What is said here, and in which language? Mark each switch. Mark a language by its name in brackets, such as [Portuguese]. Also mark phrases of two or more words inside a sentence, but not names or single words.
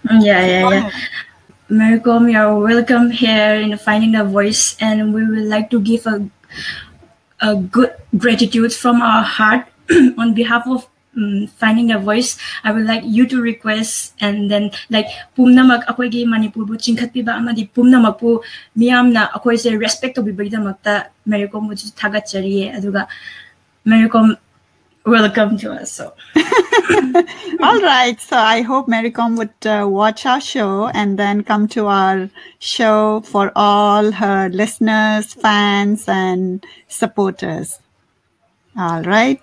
[English] Maricom, you're welcome here in Finding the Voice, and we would like to give a good gratitude from our heart on behalf of Finding the Voice. I would like you to request, and then like [Manipuri] pumnamak akoigi Manipur bu chingkhatpi ba amadi pumnamak pu miyamna akoi se [English] respect to [Manipuri] bibagida makta Maricom bu Thagatchari aduga Maricom, [English] welcome to us. So. All right. So I hope Maricom would watch our show and then come to our show for all her listeners, fans, and supporters. All right.